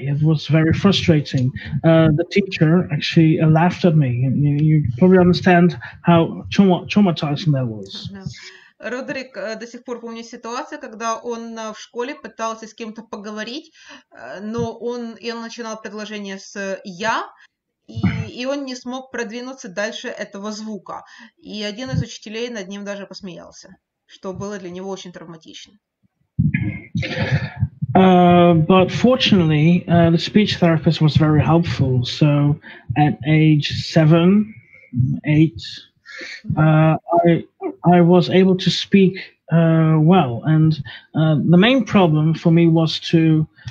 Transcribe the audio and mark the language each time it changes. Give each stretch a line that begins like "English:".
English: It was very frustrating. The teacher actually laughed at me. You probably understand how traumatizing that was.
Russian: Родерик до сих пор помнит ситуацию, когда он в школе пытался с кем-то поговорить, но он начинал предложение с «я», и он не смог продвинуться дальше этого звука. И один из учителей над ним даже посмеялся, что было для него очень травматично.
English: But fortunately, the speech therapist was very helpful. So at age 7, 8, I was able to speak well, and the main problem for me was to